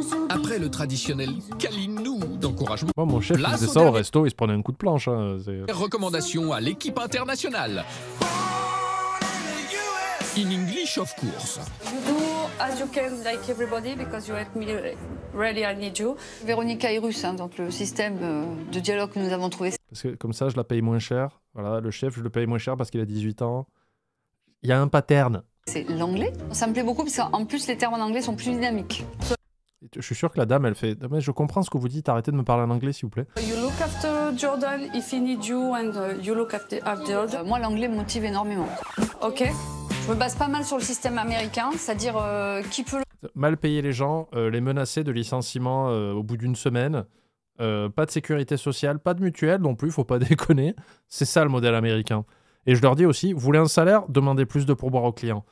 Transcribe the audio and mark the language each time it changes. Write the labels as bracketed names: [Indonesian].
[French] Après le traditionnel câlinou d'encouragement, moi, mon chef faisait ça au resto, il se prenait un coup de planche. Hein, recommandation à l'équipe internationale. [English] In English, of course. You do as you can, like everybody, because you help me really, I need you. [French] Véronica est russe, hein, donc le système de dialogue que nous avons trouvé. Parce que comme ça, je la paye moins cher. Voilà, le chef, je le paye moins cher parce qu'il a 18 ans. Il y a un pattern. C'est l'anglais. Ça me plaît beaucoup parce qu'en plus, les termes en anglais sont plus dynamiques. Je suis sûr que la dame, elle fait « Mais je comprends ce que vous dites, arrêtez de me parler en anglais, s'il vous plaît. » [English] You look after Jordan if he needs you and you look after Jordan. [French] Moi, l'anglais me motive énormément. Ok. Je me base pas mal sur le système américain, c'est-à-dire qui peut... Mal payer les gens, les menacer de licenciement au bout d'une semaine, pas de sécurité sociale, pas de mutuelle non plus, faut pas déconner. C'est ça le modèle américain. Et je leur dis aussi, vous voulez un salaire, demandez plus de pourboire aux clients.